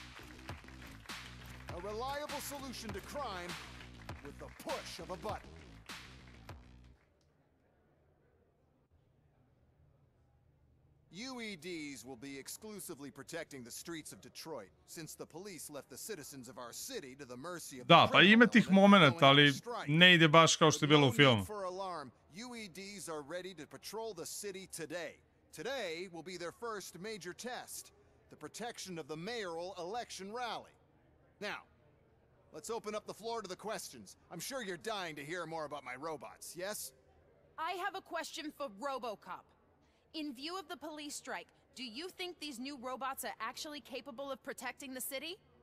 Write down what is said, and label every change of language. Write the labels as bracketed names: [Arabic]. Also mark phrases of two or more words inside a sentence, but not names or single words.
[English] A reliable solution to crime with the push of a button. UEDs will be exclusively protecting the streets of Detroit, since the police left the citizens of our city to the mercy of [Serbian] Da, pa ima tih momenata, ali ne ide baš kao što je bilo u filmu. [English] UEDs are ready to patrol the city today. Today will be their first major test, the protection of the mayoral election rally. Now, let's open up the floor to the questions. I'm sure you're dying to hear more about my robots, yes? I have a question for Robocop. In view of the police strike, do you think these new robots are actually capable of protecting the city?